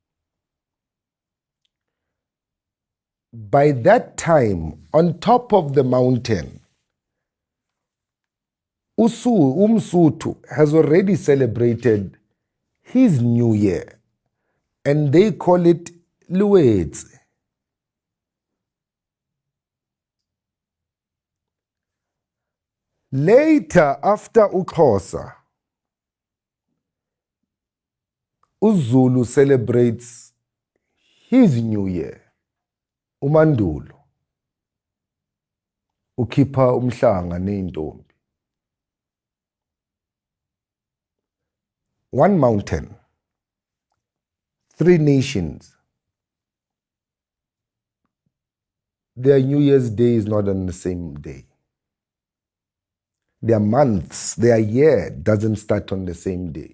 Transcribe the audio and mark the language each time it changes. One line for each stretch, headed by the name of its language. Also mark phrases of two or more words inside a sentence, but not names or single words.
English: By that time, on top of the mountain,
Zulu: umSotho
English: has already celebrated his new year, and they call it Lwetse. Later, after
Zulu: uXhosa, uZulu
English: celebrates his new year,
Zulu: uMandulo. Ukhipha umhlanga neyintombi.
English: One mountain, 3 nations. Their New Year's Day is not on the same day. Their months, their year doesn't start on the same day.